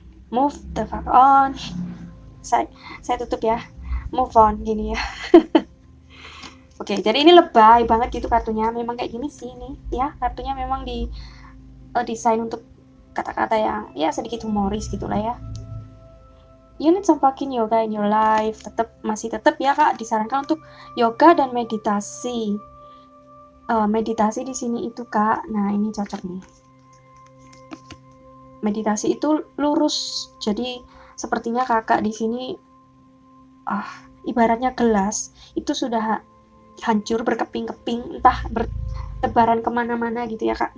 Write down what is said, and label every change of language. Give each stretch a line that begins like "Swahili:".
English: Move the fuck on. Saya tutup ya. Move on gini ya.
Indonesian: Oke, jadi ini lebay banget gitu kartunya. Memang kayak gini sih nih ya. Kartunya memang desain untuk kata-kata yang ya sedikit humoris gitulah ya.
English: You need some fucking yoga in your life.
Indonesian: Masih tetap ya Kak, disarankan untuk yoga dan meditasi. Meditasi di sini itu Kak. Nah, ini cocok nih. Meditasi itu lurus. Jadi sepertinya Kakak di sini ibaratnya gelas itu sudah hancur berkeping-keping, entah bertebaran kemana-mana gitu ya Kak.